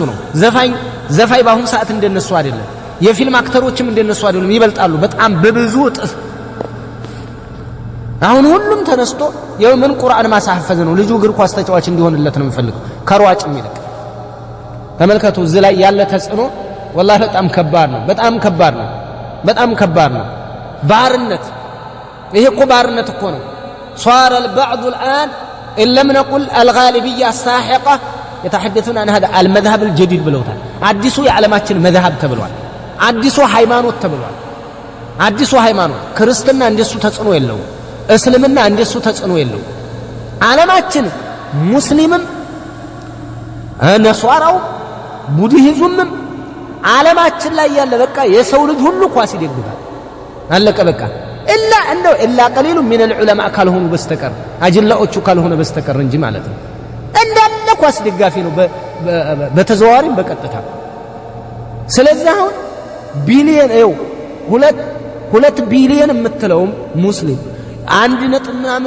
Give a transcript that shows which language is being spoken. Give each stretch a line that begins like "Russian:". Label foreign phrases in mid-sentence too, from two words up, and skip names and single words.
Amharic: ነው ዘፋኝ በአሁን ሰዓት እንደነሱ አይደለም የፊልም አክተሮችም እንደነሱ አይደለም ይበልጣሉ በጣም በብዙ እጥፍ አሁን ሁሉም ተነስቶ የምን ቁርአን ማሳሐፈዝ ነው ልጁ እግር ኳስ ተጫዋች እንዲሆንለት ነው የሚፈልገው ከሯጭ የሚልቅ ተመልከቱ እዚህ ላይ ያለ ተጽዕኖ والله በጣም ከባድ ነው በጣም ከባድ ነው ባርነት ይሄ እኮ ባርነት እኮ ነው
Arabic: صار البعض الآن إن لم نقل الغالبية الساحقة يتحدثون عن هذا المذهب الجديد
Amharic: بلوتال አዲሱ የዓለማችን መذهب ተብሏል አዲሱ ሃይማኖት ተብሏል አዲሱ ሃይማኖት ክርስትና እንደሱ ተጽዕኖ የለው እስልምና እንደሱ ተጽዕኖ የለው ዓለማችን ሙስሊምም ነሷራው ቡድሂዝምም ዓለማችን ላይ ያለ በቃ የሰው ልጅ ሁሉ ኳስ ይደግፋል አለቀ በቃ
Arabic: إلا قليل من العلماء
Amharic: ካልሆኑ በስተቀር አጅላዎቹ ካልሆነ በስተቀር እንጂ ማለት ነው እንዳለ ኳስ ደጋፊ ነው በተዘዋዋሪም በቀጥታ ስለዚህ አሁን ቢሊየን ነው 2 ቢሊየን የምትለው ሙስሊም 1.ምናምን